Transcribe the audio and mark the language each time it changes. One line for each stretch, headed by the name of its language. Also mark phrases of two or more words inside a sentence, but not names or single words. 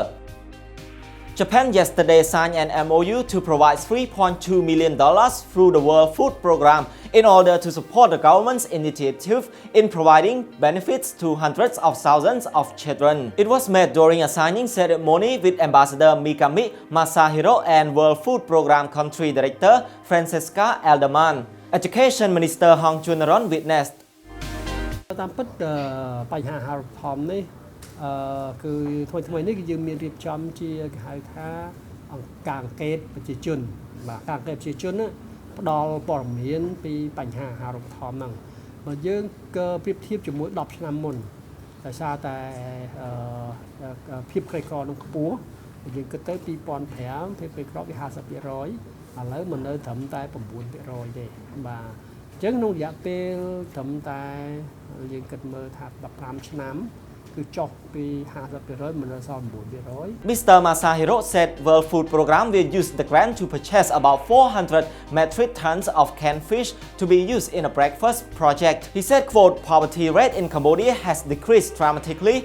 English: Japan yesterday signed an MOU to provide $3.2 million through the World Food Program in order to support the government's initiative in providing benefits to hundreds of thousands of children. It was made during a signing ceremony with Ambassador Mikami Masahiro and World Food Program Country Director Francesca Alderman. Education Minister Hong Chunaron witnessed.
Khmer: គឺថ្មីៗនេះគឺយើងមានរៀបចំជាគេហៅថាការអង្កេតប្រជាជនបាទការអង្កេតប្រជាជនផ្ដល់ព័ត៌មានពីបញ្ហាអាហារូបត្ថម្ភហ្នឹងបើយើងក៏ប្រៀបធៀបជាមួយ10ឆ្នាំមុនដោយសារតែ ភាពក្រីក្រនឹងខ្ពស់យើងគិតទៅ2005ភាពក្រីក្រវា 50% ឥឡូវមិននៅត្រឹមតែ 9% ទេបាទអញ្ចឹងក្នុងរយៈពេលត្រឹមតែយើងគិតមើលថា15ឆ្នាំ
English: Mr. Masahiro said World Food Program will use the grant to purchase about 400 metric tons of canned fish to be used in a breakfast project. He said, quote, "Poverty rate in Cambodia has decreased dramatically.